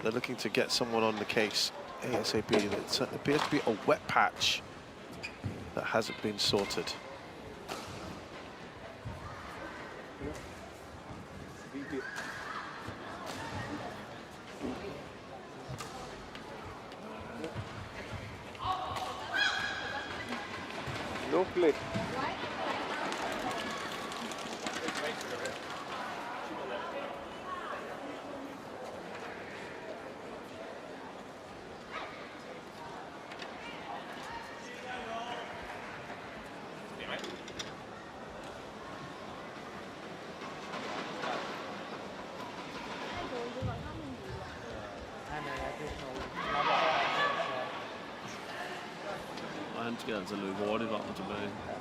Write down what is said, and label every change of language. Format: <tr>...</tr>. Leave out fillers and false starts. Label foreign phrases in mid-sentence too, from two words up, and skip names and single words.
<en>They're looking to get someone on the case ASAP. It appears to be a wet patch that hasn't been sorted. No play.</en> <da>Og han skal altså løbe hurtigt frem og tilbage.</da>